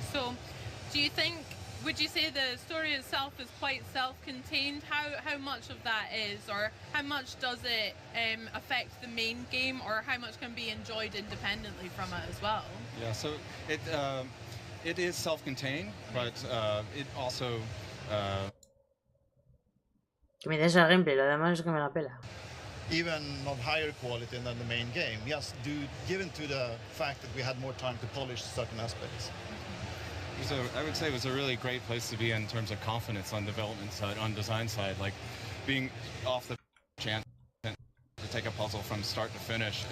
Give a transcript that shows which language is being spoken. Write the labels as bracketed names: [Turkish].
[English] So, do you think, would you say the story itself is quite self-contained? How much of that is, or how much does it affect the main game, or how much can be enjoyed independently from it as well? Yeah, so it is self-contained, but it also... [Spanish] Que me des el gameplay, lo demás es que me la pela. [English] Even of higher quality than the main game, yes, given to the fact that we had more time to polish certain aspects. So I would say it was a really great place to be in terms of confidence on development side, on design side, like being off the chance to take a puzzle from start to finish.